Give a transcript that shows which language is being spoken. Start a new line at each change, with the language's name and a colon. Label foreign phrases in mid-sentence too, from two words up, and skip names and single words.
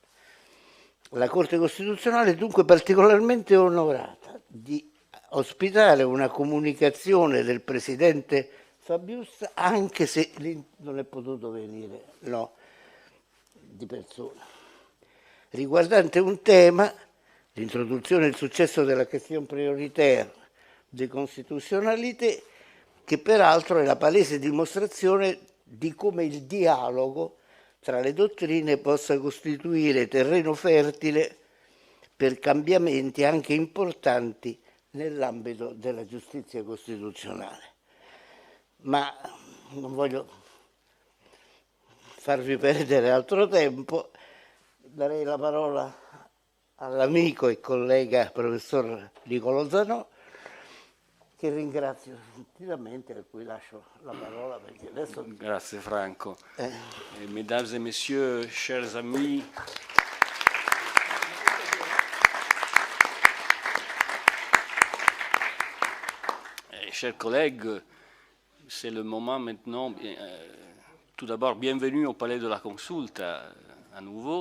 Italian: La Corte Costituzionale è dunque particolarmente onorata di ospitare una comunicazione del Presidente Fabius, anche se non è potuto venire, no, di persona, riguardante un tema, l'introduzione e il successo della
French: question prioritaire de constitutionnalité,
Italian: che peraltro è la palese dimostrazione di come il dialogo tra le dottrine possa costituire terreno fertile per cambiamenti anche importanti nell'ambito della giustizia costituzionale. Ma non voglio farvi perdere altro tempo, darei la parola all'amico e collega professor Nicolò Zanò, che ringrazio sentitamente, a cui lascio la parola perché adesso... Grazie Franco.
French: Mesdames et messieurs, chers amis, chers collègues, c'est le moment maintenant, tout d'abord bienvenue au Palais de la Consulta à nouveau.